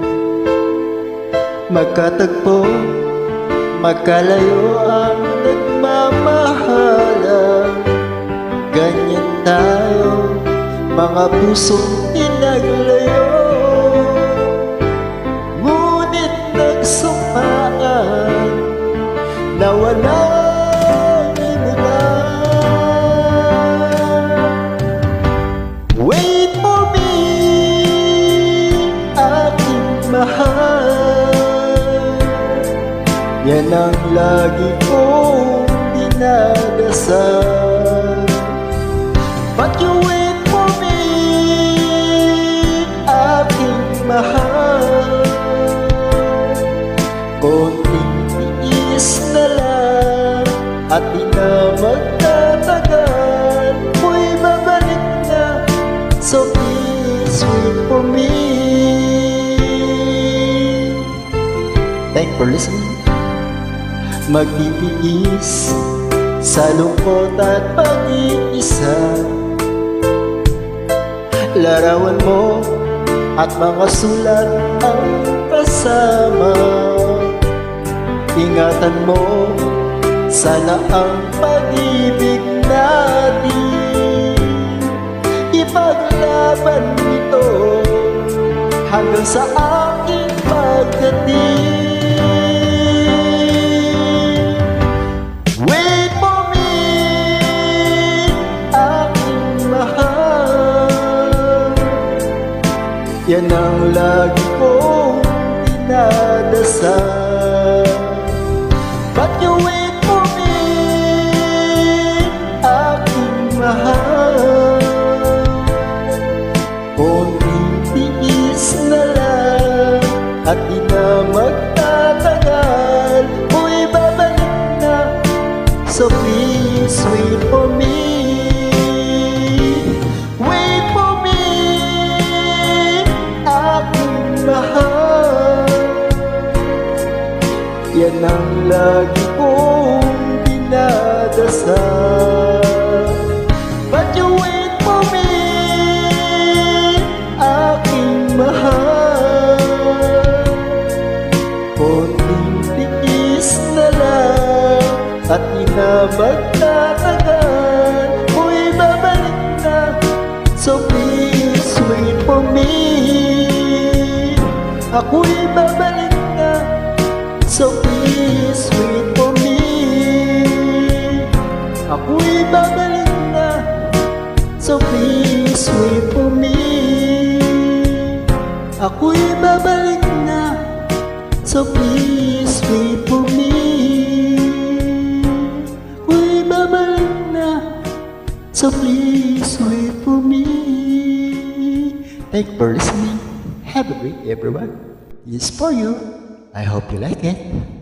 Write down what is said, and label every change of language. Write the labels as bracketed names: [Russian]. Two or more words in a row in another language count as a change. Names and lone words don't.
[Filipino] Magkatagpo, magkalayo ang nagmamahalan. Ganyan tayo, mga pusong pinaglayo. Ngunit nagsumpaan na walang imulan. [English] Wait for me, [Filipino] aking mahal. Yan ang lagi kong dinadasal. [English] But you wait for me, [Filipino] aking mahal. Konting tiis na lang at di na magtatagal. Mo'y babalik na, [English] so please wait for me. Thank you for listening. [Filipino] Magtitiis sa lungkot at pag-iisa. Larawan mo at mga sulat ang kasama. Ingatan mo, sana ang pag-ibig natin ipaglaban nito hanggang sa aking pagdating. [English] Wait for me, [Filipino] aking mahal. Yan ang lagi kong dinadasal. [English] But you wait for me, [Filipino] aking mahal. Konting tiis na lang at di na magtatagal. Mo'y babalik na, [English] so please wait for me. Wait for me, [Filipino] aking mahal. Yan ang lagi kong dinadasal. [English] But you wait for me, [Filipino] aking mahal. Konting tiis na lang at di na magtatagal. Mo'y babalik na, [English] so please wait for me. [Filipino] Ako'y babalik na, [English] so please wait for me. [Filipino] Ako'y babalik na, [English] so please wait for me. [Filipino] Ako'y babalik na, [English] so please wait for me. [Filipino] Ako'y babalik na, [English] so please wait for me. Thank you for listening. Have a great day, everyone. This is for you. I hope you like it.